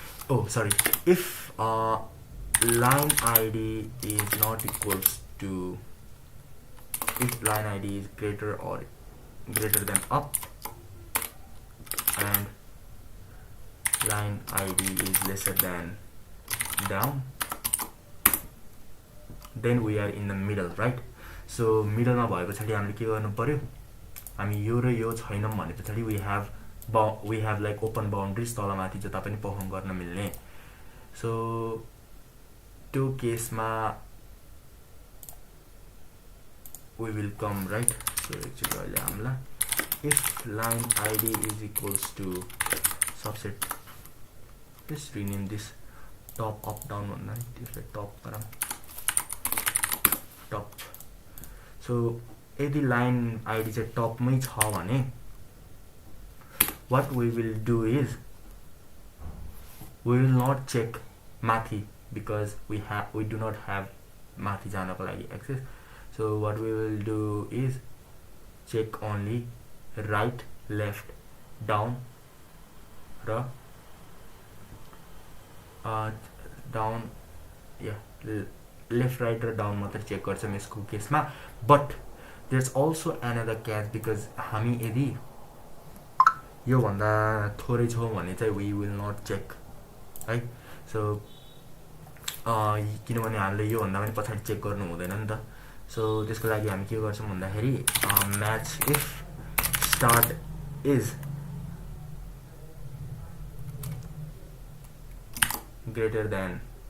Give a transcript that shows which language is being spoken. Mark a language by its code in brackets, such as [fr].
[en] oh sorry, if line id is not equals to, if line id is greater than up and line id is lesser than down, then we are in the middle, right? [ne] So middle मा भए पछाडी हामीले के गर्नु पर्यो, हामी यो र यो छैनौं भने पछाडी [en] we have like open boundaries, [ne] तल माथि जता पनि परफर्म गर्न मिल्ने. सो त्यो केसमा [en] we will come, right? So actually अहिले हामीलाई if line id is equals to subset, let's rename this top up down भन्दा नि त्यसलाई top गरौँ, top. So [ne] यदि line id चाहिँ top मै छ भने [en] what we will do is we will not check माथि because we do not have माथि जानको लागि access. So what we will do is check only right, left, down र down, yeah, left, right र down मात्र check गर्छौं यसको केसमा. But there's also another catch because हामी यदि यो भन्दा थोरै छौं भने चाहिँ we will not check, right? [ne] So किनभने हामीले यो भन्दा पनि पछाडी चेक गर्नु हुँदैन नि त. सो त्यसको लागि हामी के गर्छौं भन्दाखेरि [en] match if start is greater than,